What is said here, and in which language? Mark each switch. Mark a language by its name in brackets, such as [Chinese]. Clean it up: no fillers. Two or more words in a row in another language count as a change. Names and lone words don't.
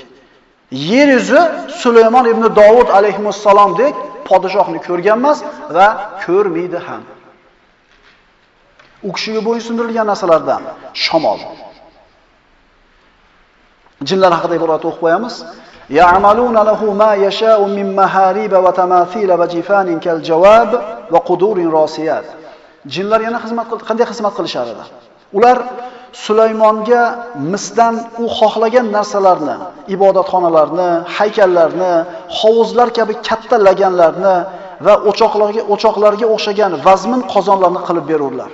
[Uzbek] Yer yuzi Sulaymon ibn Davud alayhissalomdek podshohni ko'rgan emas va ko'rmaydi ham. U kishiga bo'ysundirilgan narsalardan shamol. Jinlar haqida iborat o'qib qo'yamiz. [Arabic] يعملون له ما يشاء من محاريب وتماثيل وجفان كالجواب وقدور راسيات. [Uzbek] Jinlar yana qanday xizmat qilishar edi? Ular Sulaymonga misdan u xohlagan narsalarni, ibodatxonalarni, haykallarni, hovuzlar kabi katta laganlarni va o'choqlarga o'xshagan vazmin qozonlarni qilib berurlar.